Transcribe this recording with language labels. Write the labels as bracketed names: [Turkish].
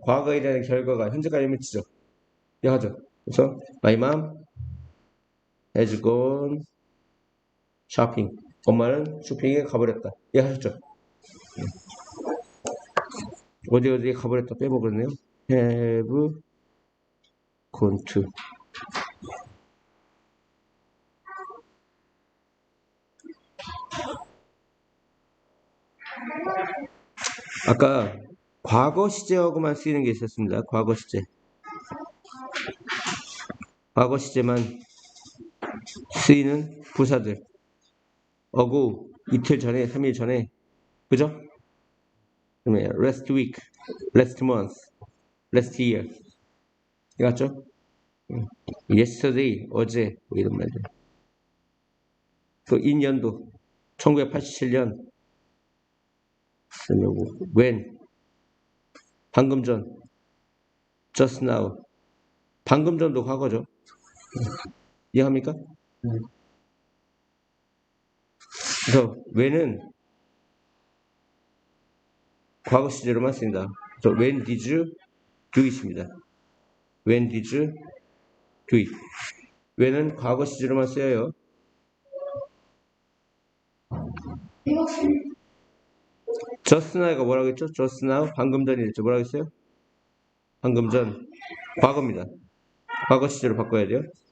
[Korean] 과거에 대한 결과가 현재까지 미치죠. 이해하죠? 그래서 [English] my mom has gone shopping. [Korean] 엄마는 쇼핑에 가버렸다. 이해하셨죠? 어디에 가버렸다 빼먹었네요. [English] have gone to. [Korean] 아까 과거 시제하고만 쓰이는 게 있었습니다. 과거 시제. 과거 시제만 쓰이는 부사들. 어고 이틀 전에, 3일 전에, 그죠? 그러면 [English] last week, last month, last year. [Korean] 이해갔죠? yesterday, 어제, 뭐 이런 말들. 또 인연도, 1987년, when, 방금 전, [English] just now. [Korean] 방금 전도 과거죠. 이해합니까? 그래서 when은 과거 시제로만 쓰인다. 그래서 [English] when did you do it입니다. when did you do it? [Korean] when은 과거 시제로만 쓰여요. [English] just now [Korean] 가 뭐라고 했죠? just now 방금 전이랬죠. 뭐라고 했어요? 방금 전 과거입니다. 과거 시제로 바꿔야 돼요.